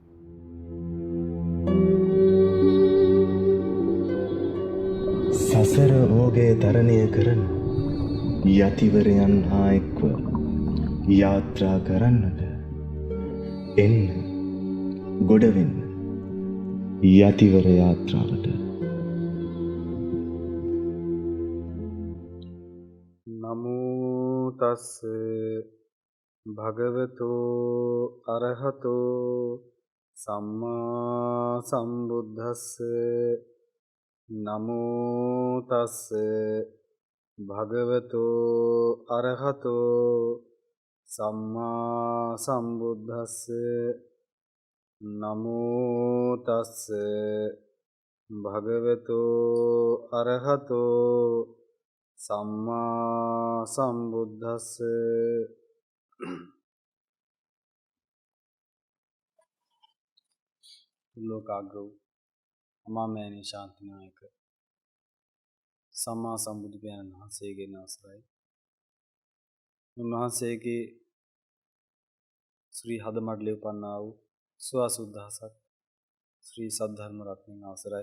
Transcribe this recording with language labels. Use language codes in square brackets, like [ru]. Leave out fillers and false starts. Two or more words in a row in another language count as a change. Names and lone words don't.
[si] සසර ඕගය තරණය කරන යතිවරයන් හා එක්ව යාත්‍රා කරන්නට එන්න ගොඩවෙන්න යතිවර යාත්‍රාවට. [pi] නමෝ තස් භගවතෝ අරහතෝ සම්මා සම්බුද්දස්ස. නමෝ තස් භගවතෝ අරහතෝ සම්මා සම්බුද්දස්ස. නමෝ තස් භගවතෝ අරහතෝ සම්මා සම්බුද්දස්ස. [si] ලෝකාග්‍ර වූ අමාමෑණී ශාන්තිනායක සම්මා සම්බුදු පියාණන් වහන්සේගෙන් අවසරයි. උන්වහන්සේගේ ශ්‍රී හදමඩලේ උපන්නා වූ සුවාසුද්දහසක් ශ්‍රී සද්ධර්ම රත්නයෙන් අවසරයි.